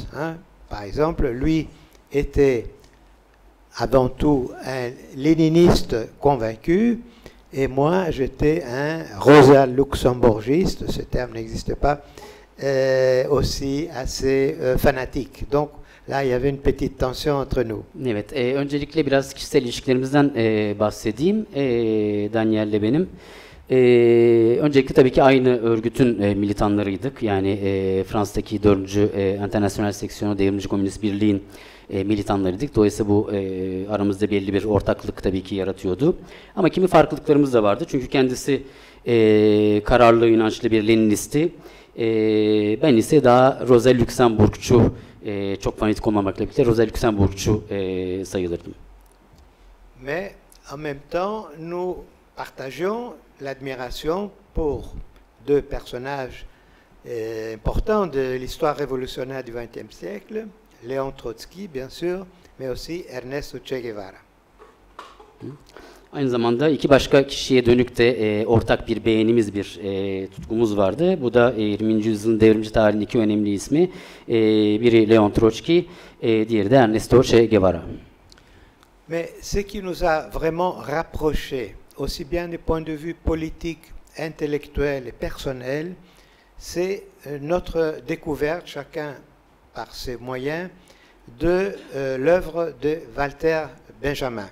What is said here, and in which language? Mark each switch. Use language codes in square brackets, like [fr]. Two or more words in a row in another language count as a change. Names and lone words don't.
[fr] Par exemple, lui était avant tout un léniniste convaincu, et moi j'étais un rosa luxembourgiste, ce terme n'existe pas, aussi assez fanatique. Donc là, il y avait une petite tension entre nous. [tr] Evet, öncelikle biraz kişisel ilişkilerimizden bahsedeyim. Daniel'le benim. Öncelikle tabii ki aynı örgütün militanlarıydık. Yani Fransa'daki 4. Internasyonel Seksiyonu Devrimci Komünist Birliği'nin militanlarıydık. Dolayısıyla bu aramızda belli bir ortaklık tabii ki yaratıyordu. Ama kimi farklılıklarımız da vardı. Çünkü kendisi kararlı, inançlı bir Leninisti. Ben ise daha Rosa Luxemburgçu, çok fanatik olmamakla birlikte Rosa Luxemburgçu sayılırdım. [fr] Mais en même temps, nous partagions l'admiration pour deux personnages importants de l'histoire révolutionnaire du XXe siècle, Léon Trotsky, bien sûr, mais aussi Ernesto Che Guevara. [tr] Aynı zamanda iki başka kişiye dönük de ortak bir beğenimiz, bir tutkumuz vardı. Bu da 20. yüzyılın devrimci tarihinin iki önemli ismi. Biri Leon Trotsky, diğeri de Ernesto Che Guevara. [fr] Mais ce qui nous a vraiment rapprochés, aussi bien du point de vue politique, intellectuel et personnel, c'est notre découverte, chacun par ses moyens, de l'œuvre de Walter Benjamin.